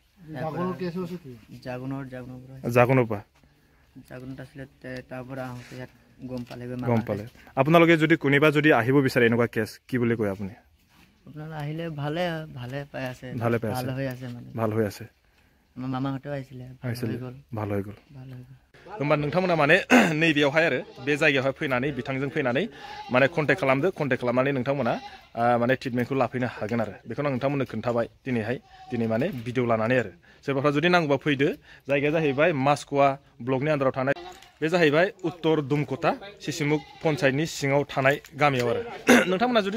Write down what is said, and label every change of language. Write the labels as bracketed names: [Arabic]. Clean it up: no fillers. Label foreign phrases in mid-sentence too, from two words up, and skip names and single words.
[Assamese] জাগনৰ পৰা আছিলে তাৰ পৰা আহোঁতে ইয়াত গম পালে আপোনালোকে যদি কোনোবা যদি আহিব বিচাৰে এনেকুৱা কেছ কি বুলি কয় আপুনি আপোনালোকে আহিলে ভালে পাই আছে ভাল হৈ আছে আমাৰ মামাহঁতেও আহিছিলে ভাল হৈ গ'ল [Bodo] होमबा नोंथांमोना माने नैबेयावहाय आरो बे जायगायावहाय फैनानै बिथांजों फैनानै माने कन्टेक्ट खालामनानै नोंथांमोना माने ट्रिटमेन्टखौ लाफैनो हागोन आरो बेखौनो आं नोंथांमोननो खोन्थाबाय दिनै माने भिडिअ लानानै आरो सोरबाफ्रा जुदि नांगौबा फैदो जायगाया जाहैबाय मास्क'वा ब्लकनि आन्दाराव थानाय बे जाहैबाय उत्तर दुमक'टा सिसिमुग पन्चायतनि सिङाव थानाय गामियाव आरो नोंथांमोना जुदि